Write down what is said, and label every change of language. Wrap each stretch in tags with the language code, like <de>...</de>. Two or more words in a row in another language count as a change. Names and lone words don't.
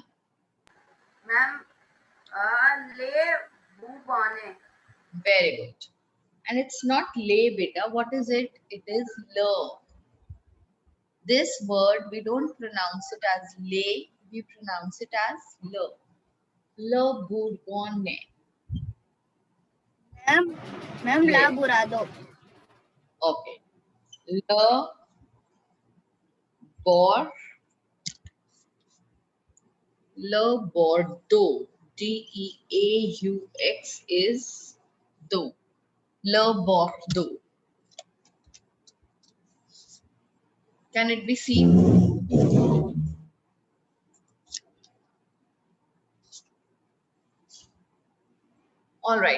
<en>Ma'am, Le Bourbonnais. Very good. And it's not lay beta. What is it? It is le. This word, we don't pronounce it as lay. We pronounce it as le. Le Bourbonnais. Ma'am, La Burrado. Okay. Le, bor, le Bordeaux. Deaux is do. Le Bordeaux. Can it be seen? All right.</en>